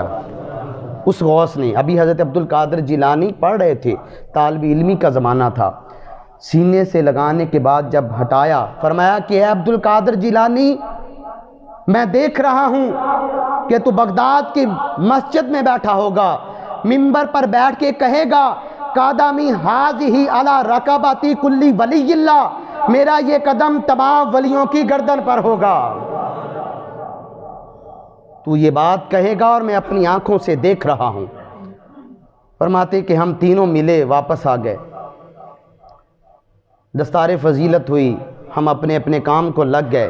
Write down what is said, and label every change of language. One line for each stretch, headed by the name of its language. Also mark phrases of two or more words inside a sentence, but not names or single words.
Urdu: اس غوث نے، ابھی حضرت عبد القادر جیلانی پڑھ رہے تھے، طالب علمی کا زمانہ تھا، سینے سے لگانے کے بعد جب ہٹایا فرمایا کہ اے عبد القادر جیلانی، میں دیکھ رہا ہوں کہ تو بغداد کی مسجد میں بیٹھا ہوگا، منبر پر بیٹھ کے کہے گا
Arabic: قدمی ہاذہ علی رکبتی کلی ولی اللہ،
Urdu: میرا یہ قدم تمام ولیوں کی گردن پر ہوگا۔ تو یہ بات کہے گا اور میں اپنی آنکھوں سے دیکھ رہا ہوں۔ فرماتے کہ ہم تینوں ملے، واپس آ گئے، دستار فضیلت ہوئی، ہم اپنے اپنے کام کو لگ گئے۔